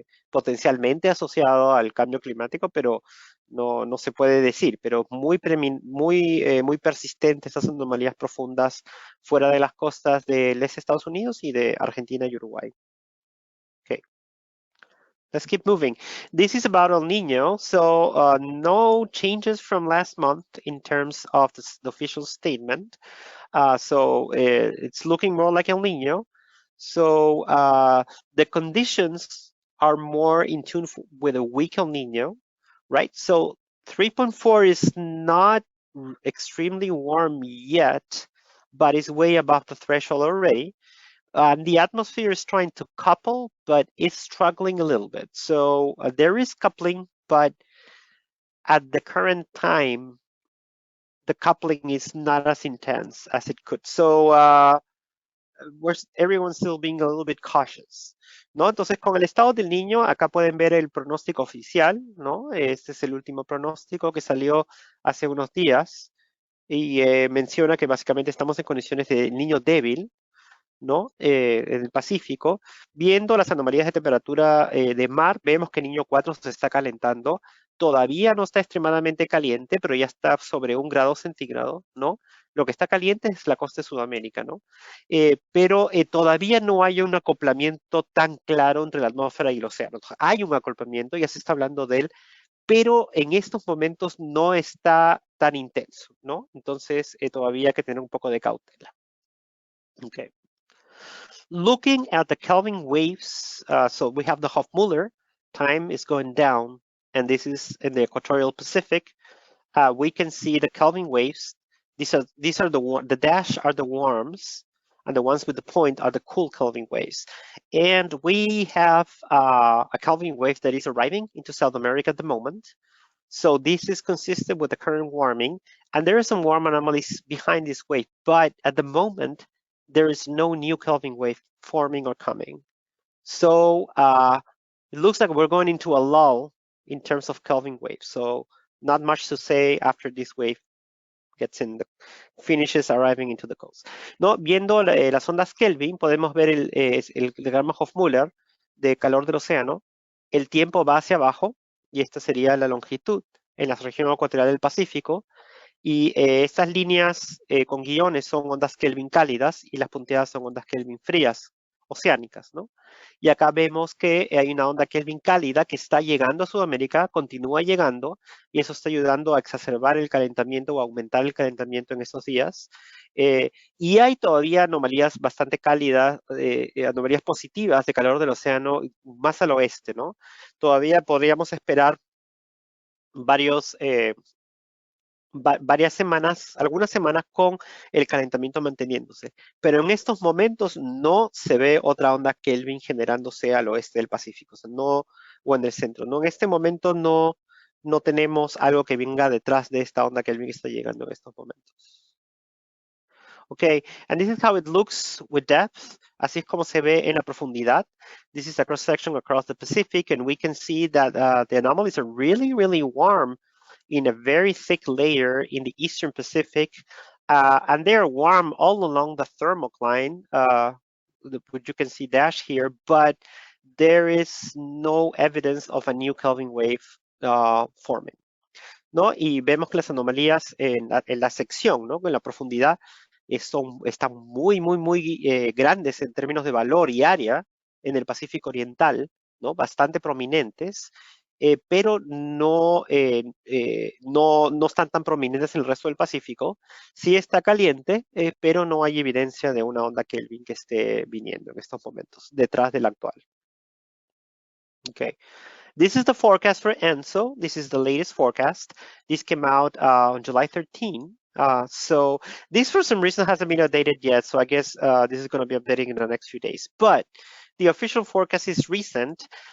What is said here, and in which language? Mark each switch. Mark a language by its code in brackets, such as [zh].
[es] Potencialmente asociado al cambio climático, pero no se puede decir, pero muy persistentes esas anomalías profundas fuera de las costas del este de Estados Unidos y de Argentina y Uruguay. [en] Okay. Let's keep moving. This is about El Nino. So no changes from last month in terms of the official statement. So it's looking more like El Nino. So the conditions are more in tune with a weak El Nino, right? So 3.4 is not extremely warm yet, but it's way above the threshold already. The atmosphere is trying to couple, but it's struggling a little bit. So there is coupling, but at the current time, the coupling is not as intense as it could. So everyone's still being a little bit cautious, [es] ¿no? Entonces, con el estado del niño, acá pueden ver el pronóstico oficial, ¿no? Este es el último pronóstico que salió hace unos días y menciona que básicamente estamos en condiciones de niño débil, ¿no? En el Pacífico. Viendo las anomalías de temperatura de mar, vemos que Niño 4 se está calentando. Todavía no está extremadamente caliente, pero ya está sobre 1 grado centígrado, ¿no? Lo que está caliente es la costa de Sudamérica, ¿no? Pero todavía no hay un acoplamiento tan claro entre la atmósfera y el océano. Hay un acoplamiento, ya se está hablando de él, pero en estos momentos no está tan intenso, ¿no? Entonces todavía hay que tener un poco de cautela. [en] Okay. Looking at the Kelvin waves, so we have the Hofmüller, time is going down, and this is in the equatorial Pacific. We can see the Kelvin waves. These are the dash are the warms, and the ones with the point are the cool Kelvin waves. And we have a Kelvin wave that is arriving into South America at the moment. So this is consistent with the current warming, and there are some warm anomalies behind this wave, but at the moment, there is no new Kelvin wave forming or coming. So it looks like we're going into a lull in terms of Kelvin waves. So not much to say after this wave finishes arriving into the coast. [es] ¿No? Viendo las ondas Kelvin, podemos ver el diagrama Hofmüller de calor del océano. El tiempo va hacia abajo y esta sería la longitud en la región ecuatorial del Pacífico. Y estas líneas con guiones son ondas Kelvin cálidas y las punteadas son ondas Kelvin frías, oceánicas, ¿no? Y acá vemos que hay una onda Kelvin cálida que está llegando a Sudamérica, continúa llegando, y eso está ayudando a exacerbar el calentamiento o aumentar el calentamiento en estos días. Y hay todavía anomalías bastante cálidas, anomalías positivas de calor del océano más al oeste, ¿no? Todavía podríamos esperar varias semanas, algunas semanas con el calentamiento manteniéndose. Pero en estos momentos no se ve otra onda Kelvin generándose al oeste del Pacífico, o en el centro. ¿No? En este momento no tenemos algo que venga detrás de esta onda Kelvin que está llegando en estos momentos. [en] Okay, and this is how it looks with depth. [es] Así es como se ve en la profundidad. [en] This is a cross section across the Pacific, and we can see that the anomalies are really, really warm in a very thick layer in the Eastern Pacific, and they are warm all along the thermocline, which you can see dash here, but there is no evidence of a new Kelvin wave forming, [es] ¿no? Y vemos que las anomalías en la sección, ¿no? En la profundidad, están muy, muy, muy grandes en términos de valor y área en el Pacífico Oriental, ¿no? Bastante prominentes, pero no están tan prominentes en el resto del Pacífico. Sí está caliente, pero no hay evidencia de una onda Kelvin que esté viniendo en estos momentos, detrás del actual. [en] Okay. This is the forecast for ENSO. This is the latest forecast. This came out on July 13. So this, for some reason, hasn't been updated yet. So I guess this is going to be updating in the next few days. But the official forecast is recent.